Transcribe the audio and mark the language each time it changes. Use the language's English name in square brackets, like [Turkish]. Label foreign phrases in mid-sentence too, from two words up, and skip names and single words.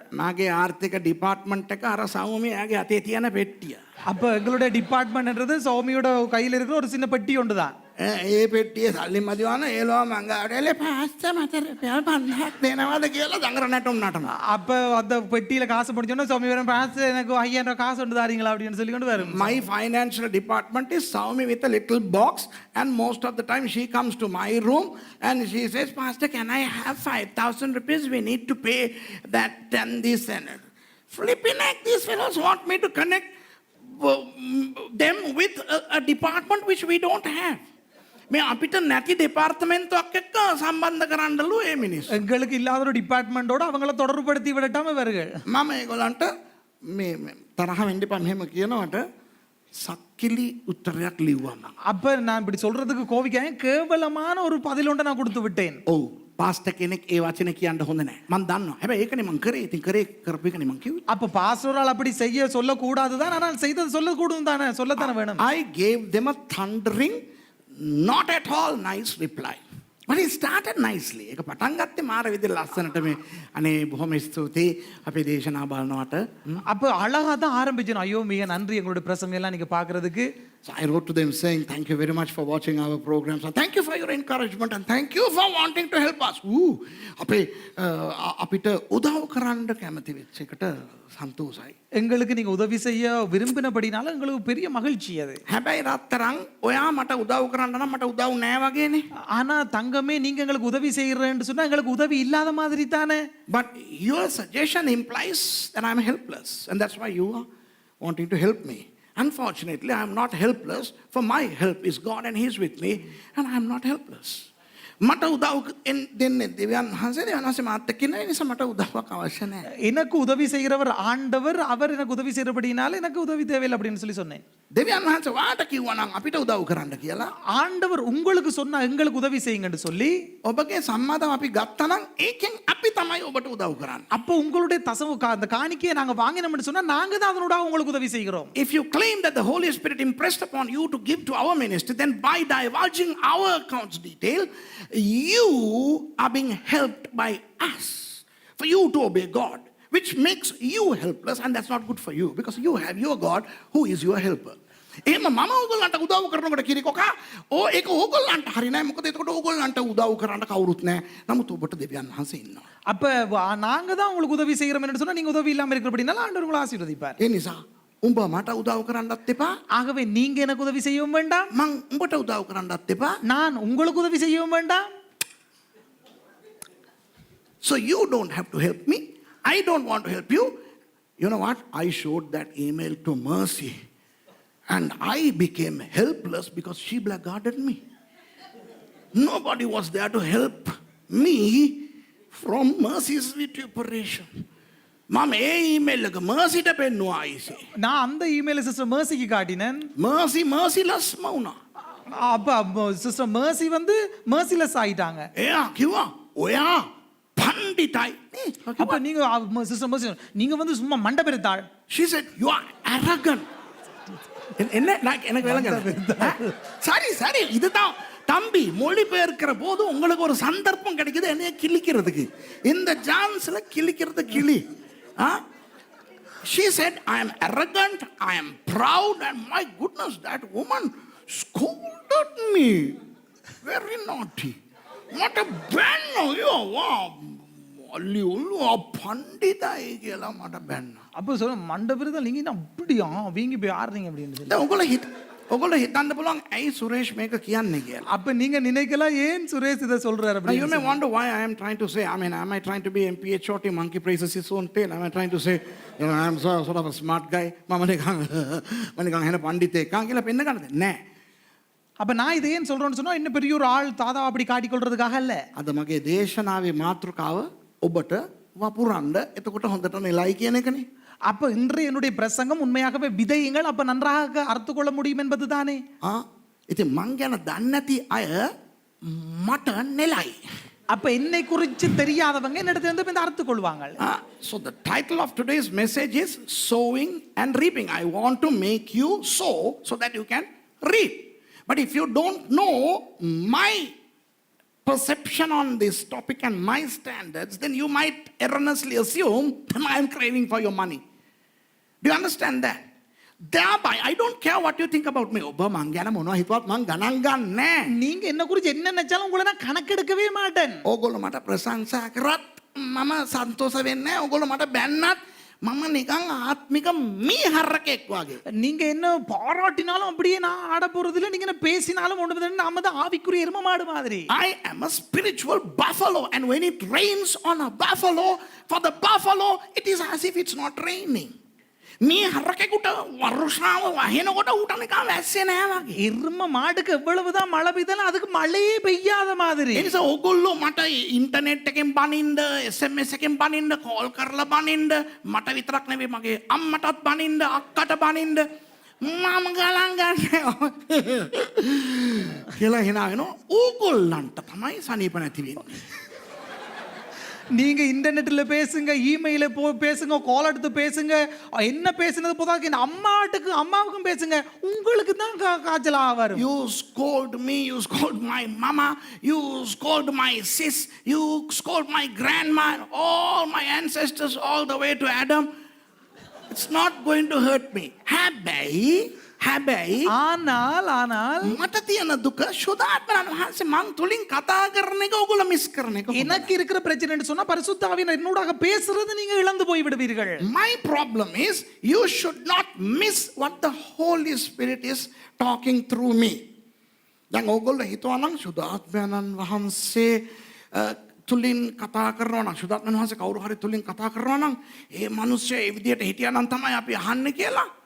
[Sinhala] මගේ ආර්ථික ඩිපාර්ට්මන්ට් එක අර සෞමියාගේ අතේ තියෙන පෙට්ටිය. [Tamil] அப்ப எங்களுடைய டிபார்ட்மெண்ட்ன்றது சௌமியோட கையில் இருக்கிற ஒரு சின்ன பெட்டி ஒன்று தான். [Sinhala] ඒ පෙට්ටියේ සල්ලි මදිවන ඒලෝ මංගාවට එලේ පාස්ටර් මට රුපියල් 5000ක් දෙනවද කියලා දඟර නැටුම් නටනවා. [Tamil] அப்ப அந்த பெட்டியில காசு முடிஞ்சோன்னா சௌமி வரும் பாஸ்டர் எனக்கு 5000 காசு ஒன்று தாரீங்களா அப்படின்னு சொல்லி கொண்டு வரும். [English] My financial department is Saumi with a little box and most of the time she comes to my room and she says, Pastor, can I have 5,000 rupees? We need to pay that and this and that. Flipping like these fellows want me to connect them with a department which we don't have. [Sinhala] මේ අපිට නැති දෙපාර්තමේන්තුවක් එක්ක සම්බන්ධ කරන්නලු ඒ මිනිස්සු. [Tamil] எங்களுக்கு இல்லாத ஒரு டிபார்ட்மெண்டோட அவங்கள தொடர்புபடுத்தி விடட்டாம இவர்கள். [Sinhala] මම ඒගොල්ලන්ට මේ තරහ වෙන්න එපා මෙහෙම කියනවට සක්කිලි උත්තරයක් ලිව්වා මම. [Tamil] அப்ப நான் இப்படி சொல்றதுக்கு கோவிக்காம கேவலமான ஒரு பதில் ஒன்றை நான் கொடுத்து விட்டேன். [Sinhala] ඔව් පාස්ටර් කෙනෙක් ඒ වචනේ කියන්න හොඳ නැහැ. මම දන්නවා. හැබැයි ඒකනේ මම කරේ. ඉතින් කරේ කරපු එකනේ මම කිව්වේ. [Tamil] அப்ப பாஸ்டரால் அப்படி செய்ய சொல்ல கூடாதுதான் ஆனால் செய்தது சொல்ல கூடும் தானே சொல்லத்தானே வேணும். [English] I gave them a thundering not at all nice reply. But it started nicely. [Sinhala] ඒක පටන් ගත්තේ මාර විදිහට ලස්සනට මේ අනේ බොහොම ස්තුතියි අපේ දේශනා බලනවට. [Tamil] அப்ப அழகா தான் ஆரம்பிச்சோம். ஐயோ மிக நன்றி எங்களுடைய பிரசங்கம் எல்லாம் நீங்க பாக்குறதுக்கு. [English] So I wrote to them saying, thank you very much for watching our programs. And thank you for your encouragement. And thank you for wanting to help us. [Sinhala] අපිට උදව් කරන්න කැමති වෙච්ච එකට සන්තෝෂයි. [Tamil] எங்களுக்கு நீங்க உதவி செய்ய விரும்பினபடினால எங்களுக்கு பெரிய மகிழ்ச்சி அது. [Sinhala] හැබැයි රත්තරන් ඔයා මට උදව් කරන්න නම් මට උදව් නෑ වගේනේ. [Tamil] ஆனா தங்கமே நீங்க எங்களுக்கு உதவி செய்யறேன்னு சொன்னா எங்களுக்கு உதவி இல்லாத மாதிரி தானே. [English] But your suggestion implies that I'm helpless. And that's why you are wanting to help me. Unfortunately, I am not helpless, for my help is God and He's with me, and I am not helpless. [Sinhala] මට උදව් දෙන්නේ දෙවියන් වහන්සේ මාත් එක්ක ඉන්න නිසා මට උදව්වක් අවශ්‍ය නැහැ. [Tamil] எனக்கு உதவி செய்கிறவர் ஆண்டவர், அவர் எனக்கு உதவி செய்யறபடினால எனக்கு உதவி தேவையில்லை அப்படின்னு சொல்லி சொன்னேன். [Sinhala] දෙවියන් වහන්සේ වාට කිව්වා නම් අපිට උදව් කරන්න කියලා. [Tamil] ஆண்டவர் உங்களுக்கு சொன்னா எங்களுக்கு உதவி செய்யுங்கன்னு சொல்லி [Sinhala] ඔබගේ සම්මාදම් අපි ගත්තා නම් ඒකෙන් අපි තමයි ඔබට උදව් කරන්නේ. [Tamil] அப்போ உங்களுடைய அந்த காணிக்கையை நாங்க வாங்கினோம்னு சொன்னா நாங்க தான் அதனோட உங்களுக்கு உதவி செய்கிறோம். [English] If you claim that the Holy Spirit impressed upon you to give to our ministry, then by divulging our accounts detail, you are being helped by us for you to obey God, which makes you helpless, and that's not good for you because you have your God who is your helper. [Sinhala] එහෙම මම ඕගොල්ලන්ට උදව් කරනකොට කිරිකොකා ඒක ඕගොල්ලන්ට හරි නෑ. මොකද එතකොට ඕගොල්ලන්ට උදව් කරන්න කවුරුත් නෑ. නමුත් ඔබට දෙවියන් වහන්සේ ඉන්නවා. [Tamil] அப்ப நாங்க தான் உங்களுக்கு உதவி செய்யறோம்னு சொன்னா நீங்க உதவி இல்லாம இருக்கிறபடினால ஆண்டவர் உங்களை ஆசீர்வதிப்பார். [Sinhala] ඒ නිසා උඹ මට උදව් කරන්නත් එපා. [Tamil] ஆகவே நீங்க எனக்கு உதவி செய்யவும் வேண்டாம், [Sinhala] මං උඹට උදව් කරන්නත් එපා. [Tamil] நான் உங்களுக்கு உதவி செய்யவும் வேண்டாம். [English] So you don't have to help me. I don't want to help you. You know what? I showed that email to Mercy. And I became helpless because she blackguarded me. Nobody was there to help me from Mercy's operation. Mom, email like Mercy ta pennuwa aise. [Tamil] நான் அந்த இமெயில சிஸ்டர் மர்சிக்கு காட்டினேன். Mercy merciless mauna. அப்ப சிஸ்டர் மர்சி வந்து மர்சிலெஸ் ஆயிட்டாங்க. [Sinhala] එයා කිව්වා ඔයා පණ්ඩිතයි. [Tamil] அப்ப நீங்க சிஸ்டர் மர்சி நீங்க வந்து சும்மா மண்டை பெருத்தாள். [English] She said you are arrogant. [Tamil] என்ன எனக்கு விளங்கல. சரி இதுதான் தம்பி மொழிபெயர்க்கிற போது உங்களுக்கு ஒரு சந்தர்ப்பம் கிடைக்குது என்னைய கிழிக்கிறதுக்கு. இந்த ஜான்ஸ்ல கிழிக்கிறது கிளி. [English] She said I am arrogant, I am proud, and my goodness, that woman scolded me. Very naughty. What a banner. Wow. [Sinhala] பண்டிதாய் කියලා මට බැන්න. [Tamil] அப்ப சொல்ல மண்டை பெருத்தாள் நீங்க என்ன அப்படியா வீங்கி போய் ஆடுறீங்க அப்படின்னு சொல்லி. [Sinhala] ඔගොල්ලෝ හිතන්න පුළුවන් ඇයි සුරේෂ් මේක කියන්නේ කියලා. [Tamil] அப்ப நீங்க நினைக்கலாம் ஏன் சுரேஷ் இத சொல்றாரு [English] You [Tamil] அப்படின்னு. [English] may wonder why I am trying to say, am I trying to be MPHOT, monkey praises his own tail? Am I trying to say, I am sort of a smart guy? [Sinhala] මම නිකන් හෙන පඬිතෙක් කියලා පෙන්න ගන්නද? නෑ. [Tamil] அப்ப நான் இதை ஏன் சொல்றேன்னு சொன்னா இன்னும் பெரிய ஒரு ஆள் தாதா அப்படி காட்டிக் கொள்றதுக்காக இல்ல. [Sinhala] අද මගේ දේශනාවේ මාතෘකාව ඔබට වපුරන්න එතකොට හොඳට නෙලයි කියන එකනේ. [Tamil] அப்ப இன்றைய என்னுடைய பிரசங்கம் உண்மையாகவே விதையுங்கள் அப்ப நன்றாக அறுத்து கொள்ள முடியும் என்பது தானே. [Sinhala] ඉතින් මං ගැන දන්නේ නැති අය මට නෙලයි. [Tamil] அப்ப என்னை குறித்து தெரியாதவங்க என்னிடத்துல இருந்து இந்த அறுத்து கொள்வாங்க. [English] So the title of today's message is sowing and reaping. I want to make you sow so that you can reap. But if you don't know my perception on this topic and my standards, then you might erroneously assume that I am craving for your money. Do you understand that? Thereby, I don't care what you think about me. [Sinhala] ඔබ මං ගැන මොනවා හිතුවත් මං ගණන් ගන්නෑ. [Tamil] நீங்க என்ன குறித்து என்ன நினைச்சாலும் உங்களை நான் கணக்கெடுக்கவே மாட்டேன். [Sinhala] ඕගොල්ලෝ මට ප්‍රශංසා කරත් මම සන්තෝෂ වෙන්නේ නැහැ. ඕගොල්ලෝ මට බැන්නත් මම නිකන් ආත්මික මීහරකෙක් වගේ. [Tamil] நீங்க என்ன பாராட்டினாலும் அப்படியே நான் ஆட போறது இல்ல. நீங்க என்ன பேசினாலும் ஒண்ணுமே நாம தான் ஆவிக்குரிய எருமை மாடு மாதிரி. [English] I am a spiritual buffalo, and when it rains on a buffalo, for the buffalo it is as if it's not raining. [Sinhala] මීහරකෙකුට වර්ෂාව වහිනකොට ඌට නිකන් වැස්සේ නැහැ වගේ. [Tamil] எருமை மாடுக்கு எவ்வளவுதான் மழை பெய்தாலும் அதுக்கு மழையே பெய்யாத மாதிரி. [Sinhala] ඒ නිසා ඕගොල්ලෝ මට ඉන්ටර්නෙට් එකෙන් බනින්න, SMS එකෙන් බනින්න, කෝල් කරලා බනින්න, මට විතරක් නෙවෙයි මගේ අම්මටත් බනින්න, අක්කට බනින්න මම ගලන් ගන්නවා කියලා හිනා වෙනවා. ඕගොල්ලන්ට තමයි සනීප නැති වෙන්නේ. [Tamil] நீங்க இன்டர்நெட்ல பேசுங்க, இமெயில பேசுங்க, கால் எடுத்து பேசுங்க, என்ன பேசுனது போதாக்கு இந்த அம்மாவுக்கும் பேசுங்க, உங்களுக்கு தான் காய்ச்சல் வரும். [English] You scold me, you scold my mama, you scold my sis, you scold my grandma, all my ancestors all the way to Adam. It's not going to hurt me. [Sinhala] හැබැයි [Tamil] ஆனால் [Sinhala] මට තියෙන දුක ශුද්ධාත්මයන් වහන්සේ මං තුලින් කතා කරන එක ඔයගොල්ලෝ මිස් කරන එක. [Tamil] எனக்கு இருக்கிற பிரச்சனைன்னு சொன்னா பரிசுத்த ஆவியானவர் என்னோடாக பேசுறது நீங்க இழந்து போய் விடுவீர்கள். [English] My problem is you should not miss what the Holy Spirit is talking through me. [Sinhala] දැන් ඔයගොල්ලෝ හිතුවා නම් ශුද්ධාත්මයන් වහන්සේ තුලින් කතා කරනවා නම් ශුද්ධාත්මයන් වහන්සේ කවුරු හරි තුලින් කතා කරනවා නම් ඒ මිනිස්සයා ඒ විදියට හිටියා නම් තමයි අපි අහන්නේ කියලා.